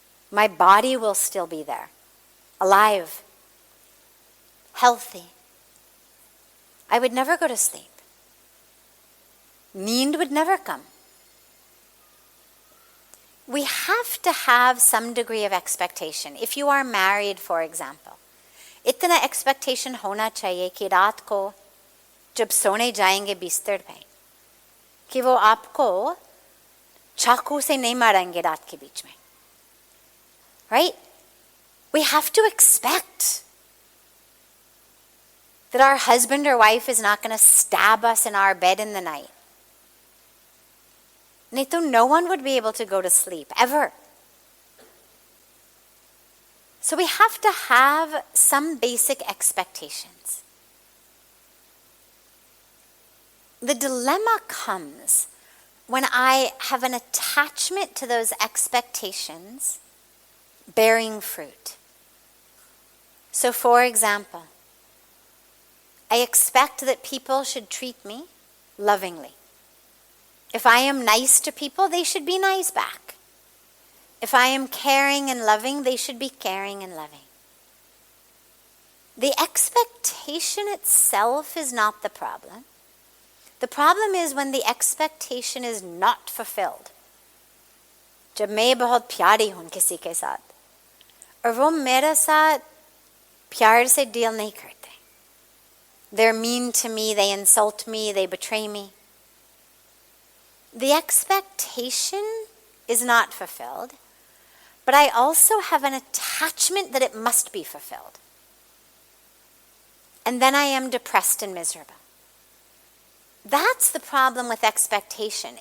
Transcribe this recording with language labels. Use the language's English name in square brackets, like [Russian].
[English] My body will still be there, alive, healthy. I would never go to sleep. Need would never come. We have to have some degree of expectation. If you are married, for example, [Hindi] इतना expectation होना चाहिए कि रात को जब सोने जाएंगे बिस्तर पे कि वो आपको चाकू से नहीं मारेंगे रात के बीच में. [English] Right? We have to expect that our husband or wife is not going to stab us in our bed in the night. No one would be able to go to sleep, ever. So we have to have some basic expectations. The dilemma comes when I have an attachment to those expectations bearing fruit. So for example, I expect that people should treat me lovingly. If I am nice to people, they should be nice back. If I am caring and loving, they should be caring and loving. The expectation itself is not the problem. The problem is when the expectation is not fulfilled. [Hindi] जब मैं बहुत प्यारी हूँ किसी के साथ और वो मेरे साथ प्यार से डील नहीं करते. [English] They're mean to me, they insult me, they betray me. The expectation is not fulfilled, but I also have an attachment that it must be fulfilled. And then I am depressed and miserable. That's the problem with expectation.